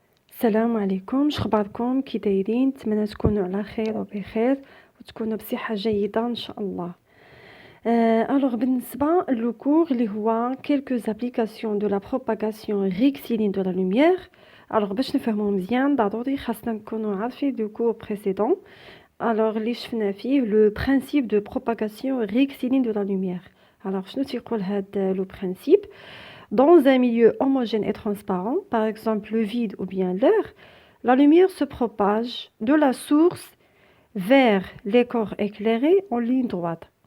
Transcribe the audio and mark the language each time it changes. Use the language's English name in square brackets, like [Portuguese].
[Arabic] السلام عليكم، شخباركم؟ كي دايرين؟ نتمنى تكونوا على خير وبخير وتكونوا بصحة جيدة ان شاء الله. الوغ بالنسبة لو كور اللي هو [French] quelques applications de la propagation rectiligne de la lumière. [Arabic] الوغ باش نفهمو مزيان ضروري خاصنا نكونوا عارفين لو كور [French] précédent. [Arabic] الوغ اللي شفنا فيه لو [French] principe de propagation rectiligne de la lumière. [Arabic] الوغ شنو تيقول هاد لو [French] principe؟ Dans un milieu homogène et transparent, par exemple le vide ou bien l'air, la lumière se propage de la source vers les corps éclairés en ligne droite.